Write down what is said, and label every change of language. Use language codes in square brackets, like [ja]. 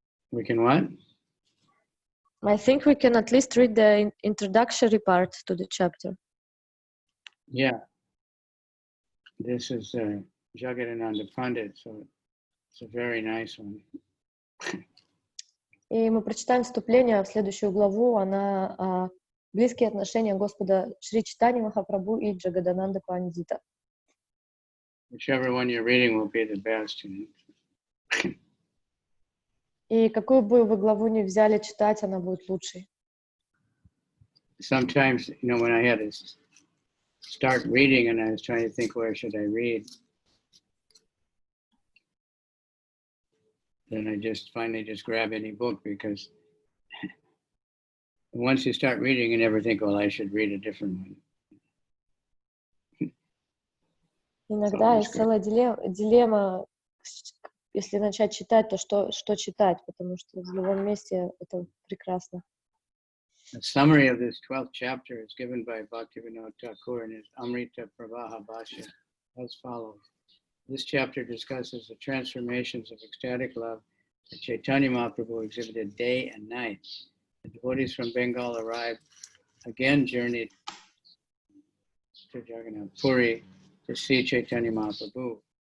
[en] We can what? I think we can at least read the introductory part to the chapter. Yeah. This is Jagadānanda Pandita, so it's a very nice one. [ru] И мы прочитаем вступление в следующую главу. Она близкие отношения Господа Шри Чайтаньи Махапрабху и Джагадананды Пандита. [en] Whichever one you're reading will be the best. [ru] И какую бы вы главу ни взяли читать, она будет лучшей. [en] Sometimes, when I had to start reading and I was trying to think, where should I read? Then I finally grab any book, because once you start reading, you never think, well, I should read a different one. [ru] Иногда есть целая дилемма, если начать читать, то что читать, потому что в любом месте это прекрасно. [en] A summary of this 12th chapter is given by Bhaktivinoda Thakur in his Amrita Pravaha Bhashya as follows. This chapter discusses the transformations of ecstatic love that Chaitanya Mahaprabhu exhibited day and night. The devotees from Bengal arrived, again journeyed to Jagannath Puri to see Chaitanya Mahaprabhu.